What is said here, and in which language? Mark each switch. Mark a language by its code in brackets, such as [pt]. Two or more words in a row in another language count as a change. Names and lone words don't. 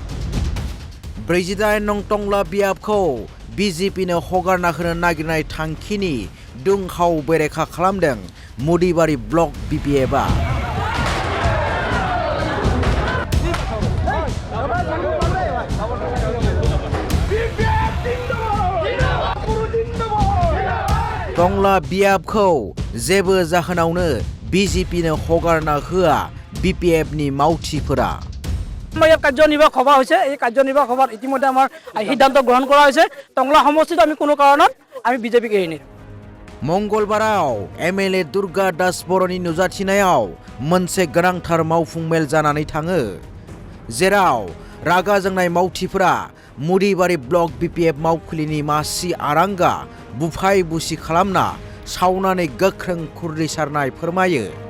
[brx] 48 नं टंला बियाबखौ BJPनो हगारना होनो नागिरनाय थांखिनि दुंहाव बेरेखा खालामदों मुदिबारि ब्लक BPFआ टंला बियाबखौ जेबो जाहोनावनो BJPनो हगारना होआ BPFनि मावथिफोरा [as] কাৰ্যনিৰ্বাহ সভা হৈছে এই কাৰ্যনিৰ্বাহ সভাত ইতিমধ্যে আমাৰ সিদ্ধান্ত গ্ৰহণ কৰা হৈছে টংলা সমষ্টিত আমি কোনো কাৰণত আমি BJPক এৰি নিদিওঁ [brx] मंगलबाराव MLA दुर्गा दास बर'नि नुजाथिनायाव मोनसे गोनांथार मावफुं मेल जानानै थाङो जेराव रागा जोंनाय मावथिफोरा मुदिबारि ब्लक BPF मावखुलिनि मासि आरांगा बुफाय बुसि खालामना सावनानै गोख्रों खुरलिसारनाय फोरमायो